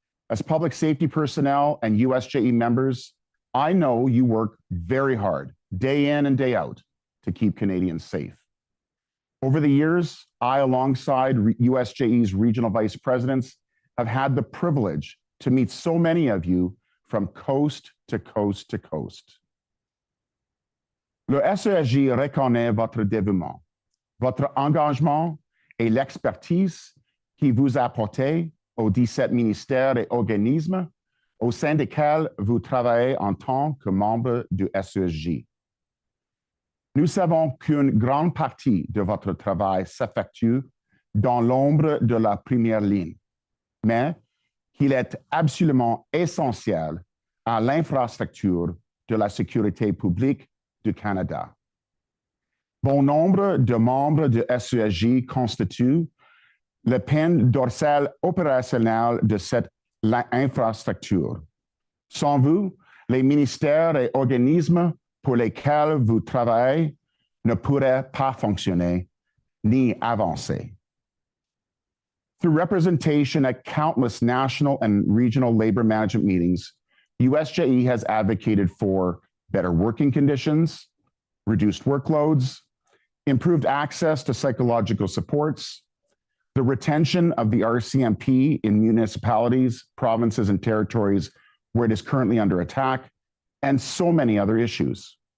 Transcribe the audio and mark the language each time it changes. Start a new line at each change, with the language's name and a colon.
English: As public safety personnel and USJE members, I know you work very hard, day in and day out, to keep Canadians safe. Over the years, I, alongside USJE's regional vice presidents, have had the privilege to meet so many of you from coast to coast to coast.
French: Le SESJ reconnaît votre dévouement, votre engagement et l'expertise qui vous apportez aux 17 ministères et organismes au sein desquels vous travaillez en tant que membre du SESJ. Nous savons qu'une grande partie de votre travail s'effectue dans l'ombre de la première ligne, mais qu'il est absolument essentiel à l'infrastructure de la sécurité publique du Canada. Bon nombre de membres du SESJ constituent le pin dorsal opérationnel de cette infrastructure. Sans vous, les ministères et organismes pour lesquels vous travaillez ne pourraient pas fonctionner ni avancer.
English: Through representation at countless national and regional labor management meetings, USJE has advocated for better working conditions, reduced workloads, improved access to psychological supports, the retention of the RCMP in municipalities, provinces, and territories where it is currently under attack, and so many other issues.